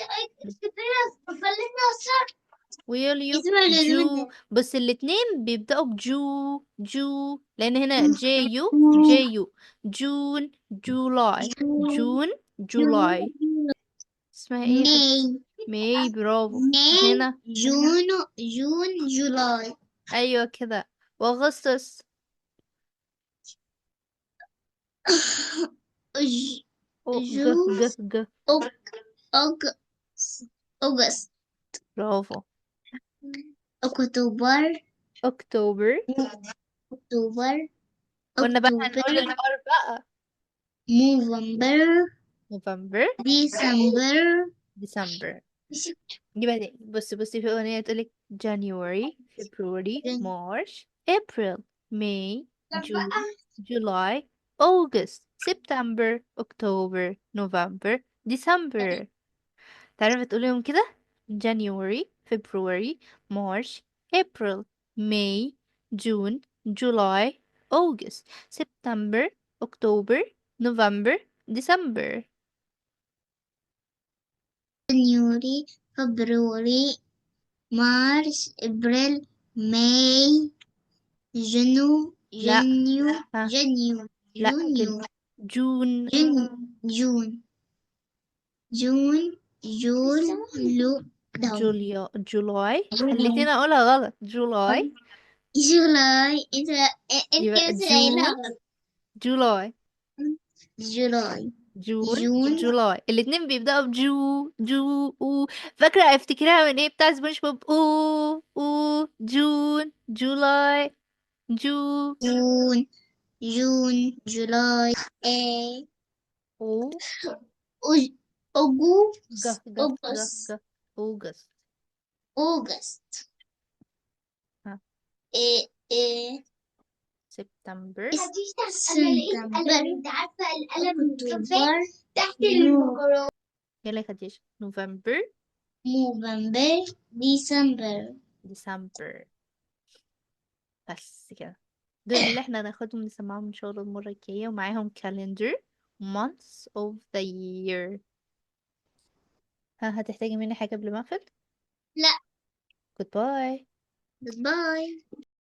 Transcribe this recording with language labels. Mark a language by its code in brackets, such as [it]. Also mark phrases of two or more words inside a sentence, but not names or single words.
[ar] ويوليو اسمها جو، لازم. بس الاتنين بيبدأوا بجو، جو، لأن هنا جيو جيو. [en] June, July, June, July. [ar] اسمها ايه [en] May. [ar] ماي. برافو. [en] May. [ar] هنا [en] June. June. July. [ar] أيوة كده. وأغسطس. [en] Ju- [ar] أو ج [en] June. ج ج. August. August. [ar] برافو. [en] October. [ar] أكتوبر. [en] October. [ar] قلنا بقى [en] October. [ar] هنقول الأر بقى. [en] November. [ar] نوفمبر، [en] December. [ar] ديسمبر. دي بقى تاني. بصي في أغنية تقولك [en] January, February, March, April, May, June, July, August, September, October, November, December. [ar] تعرفي تقوليهم كده؟ [en] January, February, March, April, May, June, July, August, September, October, November, December. January. February. March. April. May. June. [ar] لا [en] June. [ar] ها [en] June. [ar] لا [en] June. جون. June. June. June. [ar] جولاي. خليتيني اقولها غلط. جولاي. [en] July. انت [ar] يبقى بس قايلها [en] جون، [ar] غلط. [en] جولاي، July. جون، June. جولاي. [ar] الاتنين بيبدأوا بجو، جو، او. فاكرة افتكرها من ايه؟ بتاع سبونج بوب. او [en] June, July, Ju. June. June. July. [ar] او [en] August. ج August. ج ج August. ج اوجست. August. [ar] ها. إيه إيه سبتمبر. سبتمبر. انت عارفة القلم أكتوبر. تحت المكرونة. يلا يا خديجة. نوفمبر، نوفمبر. ديسمبر. ديسمبر. بس كده. دول اللي احنا هناخدهم نسمعهم ان شاء الله المرة الجاية، ومعاهم [en] calendar months of the year. [ar] هتحتاجي مني حاجة قبل ما اقفل؟ لا. [en] goodbye. [ar] باي.